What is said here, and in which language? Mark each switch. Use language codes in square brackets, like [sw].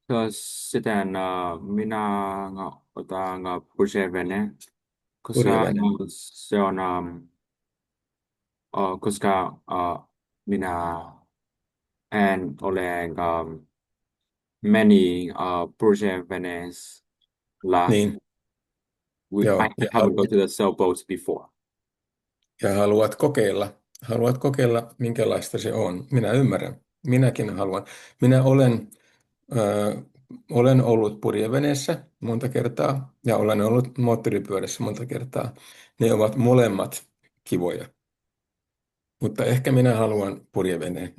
[fi] Sitten minä otan purjevene, koska Purjevene. se on, koska minä en ole many purjeveneillä. Niin, joo, [en] I haven't gone to the sailboats before. [fi] ja haluat kokeilla, minkälaista se on. Minä ymmärrän. Minäkin haluan. Minä olen ollut purjeveneessä monta kertaa ja olen ollut moottoripyörässä monta kertaa. Ne ovat molemmat kivoja. Mutta ehkä minä haluan purjeveneen.